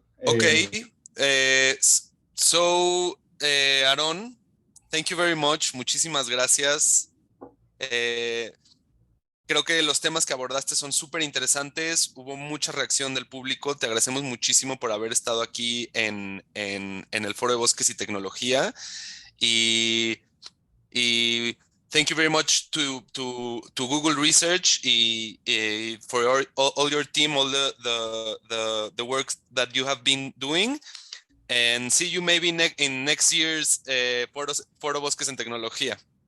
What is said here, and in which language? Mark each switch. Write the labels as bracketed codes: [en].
[en] Okay, so Aaron, thank you very much. [es] Muchísimas gracias. Creo que los temas que abordaste son súper interesantes. Hubo mucha reacción del público. Te agradecemos muchísimo por haber estado aquí en el Foro de Bosques y Tecnología. [en] Y thank you very much to Google Research for all your team, all the work that you have been doing. And see you maybe in next year's Foro Bosques en Tecnología.